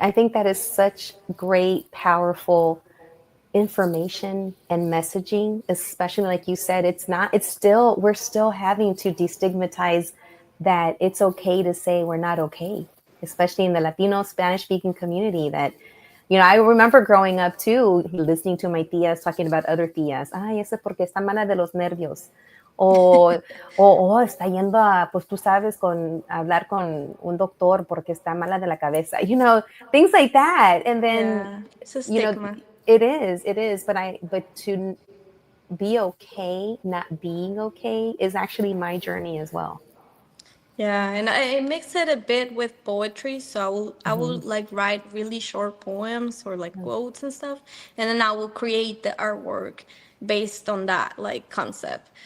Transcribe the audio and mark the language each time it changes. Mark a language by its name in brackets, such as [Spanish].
[English] I think that is such great, powerful information and messaging, especially like you said, we're still having to destigmatize that it's okay to say we're not okay, especially in the Latino Spanish speaking community. That, I remember growing up too, listening to my tías talking about other tías. [Spanish] Ay, eso es porque está mala de los nervios. O está yendo pues tú sabes, hablar con un doctor porque está mala de la cabeza, [English] things like that. And then, Yeah, it's a you know, stigma. it is, but to be okay, not being okay is actually my journey as well. Yeah, and I mix it a bit with poetry. So I will like write really short poems or like quotes and stuff, and then I will create the artwork based on that like concept.